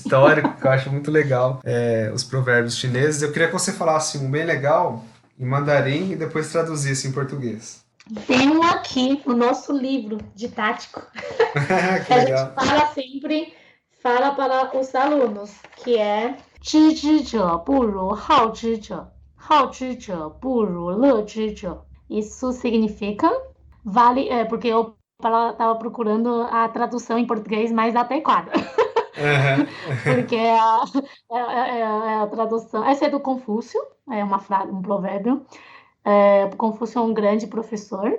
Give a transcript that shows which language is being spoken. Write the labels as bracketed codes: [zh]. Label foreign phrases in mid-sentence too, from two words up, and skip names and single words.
[pt] histórico, que eu acho muito legal, os provérbios chineses. Eu queria que você falasse um bem legal em mandarim e depois traduzisse em português. Tem um aqui, o nosso livro didático, Que que a gente legal. fala para os alunos, que é [zh] 知之者不如好之者，好之者不如乐之者. [pt] Isso significa vale, porque eu estava procurando a tradução em português mais adequada, Aham. porque a tradução, essa é do Confúcio, é uma frase, um provérbio. Confúcio é um grande professor.